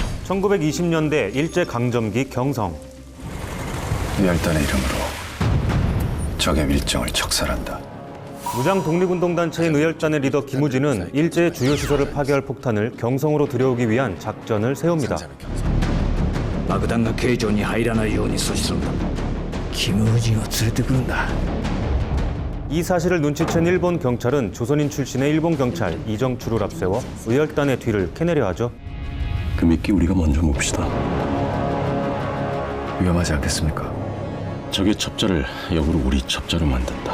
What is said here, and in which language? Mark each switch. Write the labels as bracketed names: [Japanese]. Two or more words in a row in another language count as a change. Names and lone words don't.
[Korean] 1920년대 일제강점기 경성. 의열단의 이름으로 적의 밀정을 척살한다. 무장 독립운동단체인 의열단의 리더 김우진은 일제의 주요 시설을 파괴할 폭탄을 경성으로 들여오기 위한 작전을 세웁니다. [Japanese] 爆弾が形状に入らないように阻止するんだ。キム・ウジンを連れてくるんだ。 [Korean] 이 사실을 눈치챈 일본 경찰은 조선인 출신의 일본 경찰 이정추를 앞세워 의열단의 뒤를 캐내려 하죠. 그 미끼 우리가 먼저 봅시다. 위험하지 않겠습니까? 적의 첩자를 역으로 우리 첩자로 만든다.